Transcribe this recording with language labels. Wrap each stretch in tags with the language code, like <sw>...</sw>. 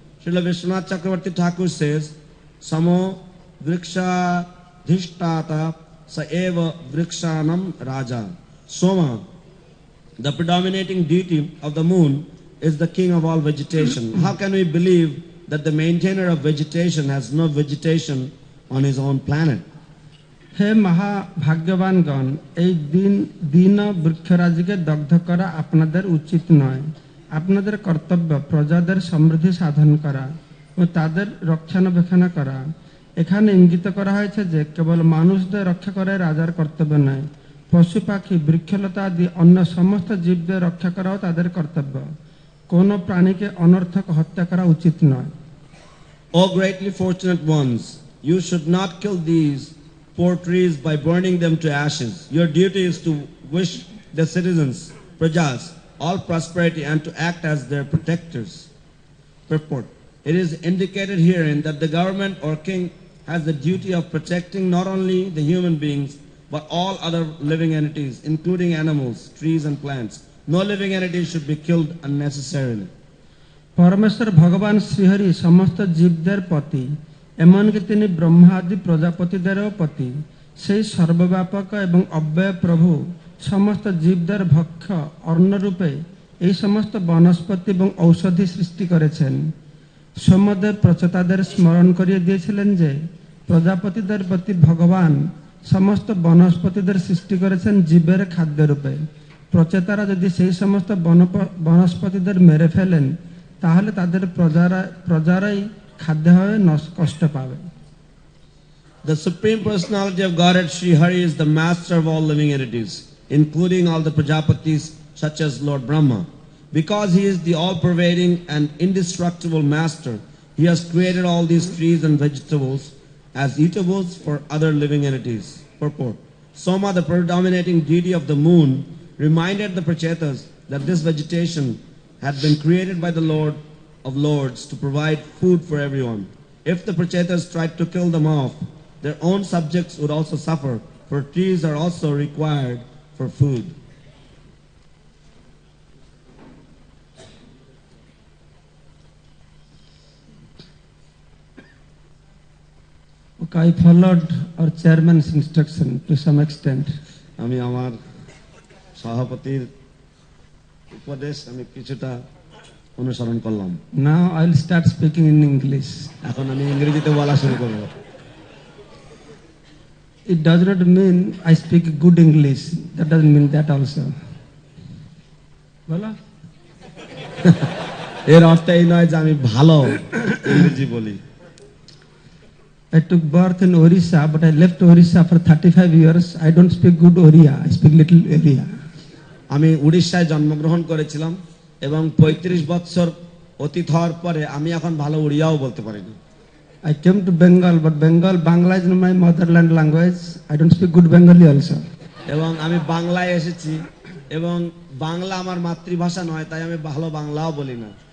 <en>Srila Vishwanath Chakravarti Thakur says,</en> <sa>Samo vriksha dhishtata sa eva vrikshanam raja.</sa> <en>Soma, the predominating deity of the moon, is the king of all vegetation. How can we believe that the maintainer of vegetation has no vegetation on his own planet?</en> <bn>হে মহাভাগ্যবানগণ, এই দীন বৃক্ষরাজিকে দগ্ধ করা আপনাদের উচিত নয়। আপনাদের কর্তব্য প্রজাদের সমৃদ্ধি সাধন করা ও তাদের রক্ষণাবেক্ষণ করা। এখানে ইঙ্গিত করা হয়েছে যে কেবল মানুষদের রক্ষা করাই রাজার কর্তব্য নয়, পশু পাখি বৃক্ষলতা আদি অন্য সমস্ত জীবদের রক্ষা করাও তাদের কর্তব্য। কোনো প্রাণীকে অনর্থক হত্যা করা উচিত নয়।</bn> <en>O greatly fortunate ones, you should not kill these poor trees by burning them to ashes. Your duty is to wish the citizens, prajas, all prosperity and to act as their protectors. Purport. It is indicated herein that the government or king has the duty of protecting not only the human beings but all other living entities, including animals, trees and plants. No living entity should be killed unnecessarily.</en> <bn>পরমেশ্বর ভগবান শ্রীহরি সমস্ত জীবদের পতি, এমনকি তিনি ব্রহ্মা আদি প্রজাপতিদেরও পতি। সেই সর্বব্যাপক এবং অব্যয় প্রভু সমস্ত জীবদের ভক্ষ অন্নরূপে এই সমস্ত বনস্পতি এবং ঔষধি সৃষ্টি করেছেন। সোমদেব প্রচেতাদের স্মরণ করিয়ে দিয়েছিলেন যে প্রজাপতিদের প্রতি ভগবান সমস্ত বনস্পতিদের সৃষ্টি করেছেন জীবের খাদ্য রূপে। প্রচেতারা যদি সেই সমস্ত বনস্পতিদের মেরে ফেলেন, তাহলে তাদের প্রজারাই খাদ্য হয়ে কষ্ট পাবে।</bn> <en>The Supreme Personality of Godhead Sri Hari is the master of all living entities, including all the Prajapatis such as Lord Brahma. Because he is the all-pervading and indestructible master, he has created all these trees and vegetables as eatables for other living entities. Purport. Soma, the predominating deity of the moon, reminded the Prachetas that this vegetation had been created by the Lord of Lords to provide food for everyone. If the Prachetas tried to kill them off, their own subjects would also suffer, for trees are also required for food. I followed our chairman's instruction to some extent.</en> <bn>আমি আমার সভাপতির উপদেশ আমি কিছুটা অনুসরণ করলাম।</bn> <en>Now I'll start speaking in English.</en> <bn>এখন আমি ইংরেজিতে বলা শুরু করব।</bn> <en>It does not mean I speak good English. That doesn't mean that also.</en> <bn>Bola? এর অর্থ এই নয় যে আমি ভালো ইংরেজি বলি।</bn> <en>I took birth in Orissa, but I left Orissa for 35 years. I don't speak good Oriya. I speak little Oriya.</en> <bn>আমি উড়িষ্যায় জন্মগ্রহণ করেছিলাম এবং 35 বছর অতীত হওয়ার পরে আমি এখন ভালো উড়িয়াও বলতে পারি না।</bn> <en>I came to Bengal, but Bangla is my motherland language. I don't speak good Bengali also.</en> <bn>এবং আমি বাংলায় এসেছি এবং বাংলা আমার মাতৃভাষা নয়, তাই আমি ভালো বাংলাও বলি না।</bn>